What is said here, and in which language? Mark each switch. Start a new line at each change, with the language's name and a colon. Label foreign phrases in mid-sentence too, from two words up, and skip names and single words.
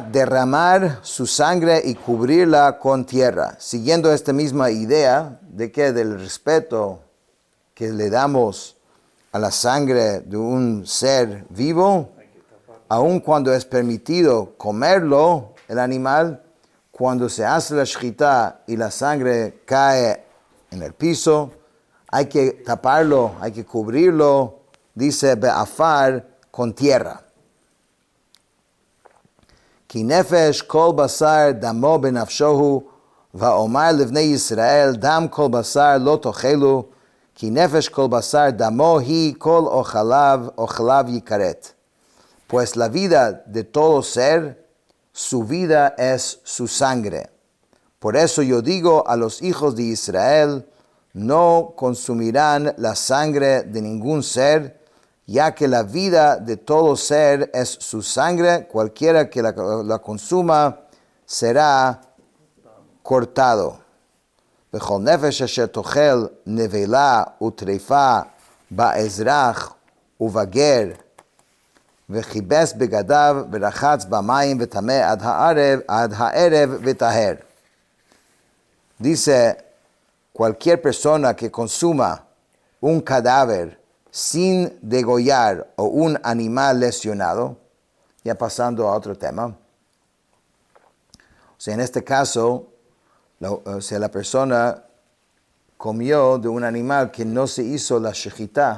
Spanish: derramar su sangre y cubrirla con tierra, siguiendo esta misma idea de que del respeto que le damos a la sangre de un ser vivo, aun cuando es permitido comerlo, el animal, cuando se hace la shechita y la sangre cae en el piso, hay que taparlo, hay que cubrirlo, dice be'afar, con tierra.
Hebrew: כי נפש כל בשר דמו בנפשו הוא ואמר לבני ישראל דם כל בשר לא תאכלו כי נפש כל בשר דמו הוא כל אכליו יכרת.
Spanish: Pues la vida de todo ser, su vida es su sangre. Por eso yo digo a los hijos de Israel, no consumirán la sangre de ningún ser, ya que la vida de todo ser es su sangre, cualquiera que la consuma será cortado.
Hebrew: בכל נפש אשר תאכל נבלה וטרפה באזרח ובגר וכבס בגדיו ורחץ במים וטמא עד הערב וטהר.
Spanish: Dice, cualquier persona que consuma un cadáver sin degollar o un animal lesionado, ya pasando a otro tema. O sea, en este caso, la persona comió de un animal que no se hizo la shechita.